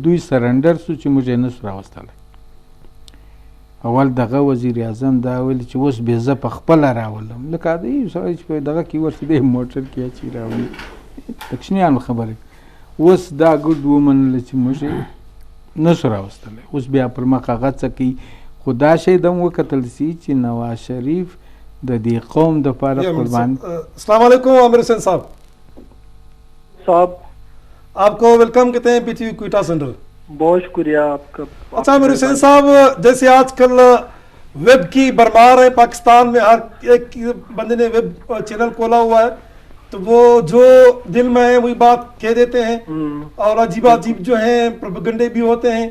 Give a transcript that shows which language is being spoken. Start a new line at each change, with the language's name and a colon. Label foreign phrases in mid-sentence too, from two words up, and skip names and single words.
Pashto: دوی سرنډر سو چې موږ یې نسو راوستلی. اول دغه وزیر اعظم دا ویل چې اوس بې زه په خپله راولم لکه د یو سړی چې په دغه کې ورته دی موټر کې اچي راولي د کوچنیانو خبرې. اوس دا ګډ ومنله چې موږ یې نسو راوستلی. اوس بیا پر مخ هغه څه کوي خو دا شی د هم وکتل سي چې نواز شریف د دې قوم دپاره قربان.
Urdu: السلام علیکم عامر حسین صاحب آپ کو ویلکم کہتے ہیں پی ٹی وی کوئٹہ سینٹر. بہت شکریہ آپ کا. اچھا عامر حسین صاحب جیسے آج کل ویب کی بھرمار ہے پاکستان میں ہر ایک بندے نے
English: web channel
Urdu: کھولا ہوا ہے تو وہ جو دل میں ہے وہی بات کہہ دیتے ہیں اور عجیب عجیب جو ہیں پروپیگنڈے بھی ہوتے ہیں.